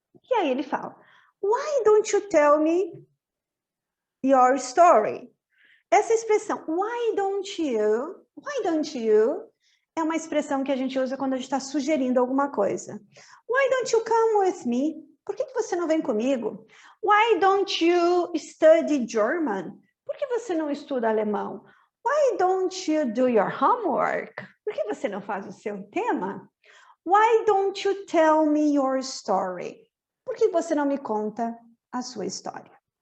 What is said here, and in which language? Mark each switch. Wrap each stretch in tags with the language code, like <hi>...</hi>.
<pt>E aí ele fala,</pt> <en>why don't you tell me your story?</en> <pt>Essa expressão, why don't you, é uma expressão que a gente usa quando a gente está sugerindo alguma coisa.</pt> <en>Why don't you come with me?</en> <pt>Por que você não vem comigo?</pt> <en>Why don't you study German?</en> <pt>Por que você não estuda alemão?</pt> <en>Why don't you do your homework?</en> <pt>Por que você não faz o seu tema?</pt> <en>Why don't you tell me your story?</en> <pt>Por que você não me conta a sua história?</pt>